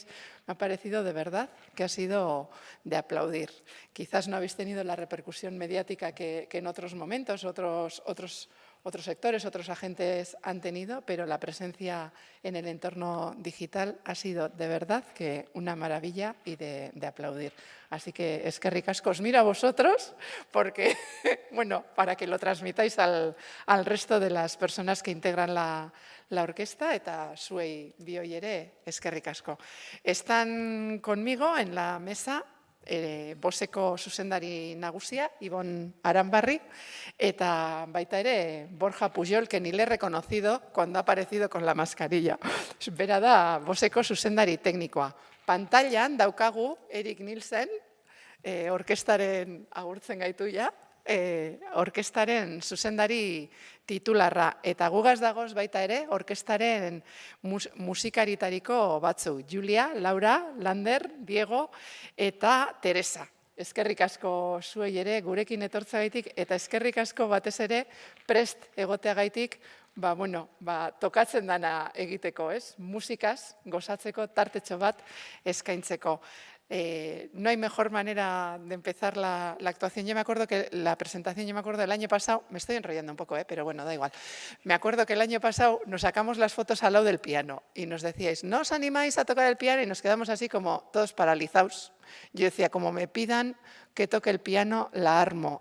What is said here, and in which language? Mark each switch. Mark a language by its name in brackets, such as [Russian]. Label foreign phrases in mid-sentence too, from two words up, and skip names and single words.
[Spanish] Me ha parecido de verdad que ha sido de aplaudir. Quizás no habéis tenido la repercusión mediática que en otros momentos, otros sectores, otros agentes han tenido, pero la presencia en el entorno digital ha sido de verdad que una maravilla y de aplaudir. Así que [Basque] eskerrik asko, [Spanish] os miro a vosotros, porque, bueno, para que lo transmitáis al resto de las personas que integran la orquesta, [Basque] eta zuei bioi ere eskerrik asko. [Spanish] Están conmigo en la mesa [Basque] Boseko zuzendari nagusia, [Spanish] Ibon Aranbarri, [Basque] eta baita ere [Spanish] Borja Pujol, que ni le he reconocido cuando ha aparecido con la mascarilla. [Basque] Bera da Boseko zuzendari teknikoa. Pantailan daukagu Erik Nielsen, orkestaren agurtzen gaitu ja, orkestaren zuzendari titularra. Eta gugaz dagoz baita ere, orkestaren musikaritariko batzu. Julia, Laura, Lander, Diego eta Teresa. Eskerrik asko zuei ere gurekin etortzagaitik eta eskerrik asko batez ere prest egoteagaitik tokatzen dana egiteko, ez? Musikaz gozatzeko tartetxo bat eskaintzeko. [Spanish] No hay mejor manera de empezar la actuación. Yo me acuerdo que la presentación, del año pasado, me estoy enrollando un poco, pero bueno, da igual. Me acuerdo que el año pasado nos sacamos las fotos al lado del piano y nos decíais, ¿no os animáis a tocar el piano? Y nos quedamos así como todos paralizados. Yo decía, como me pidan que toque el piano, la armo.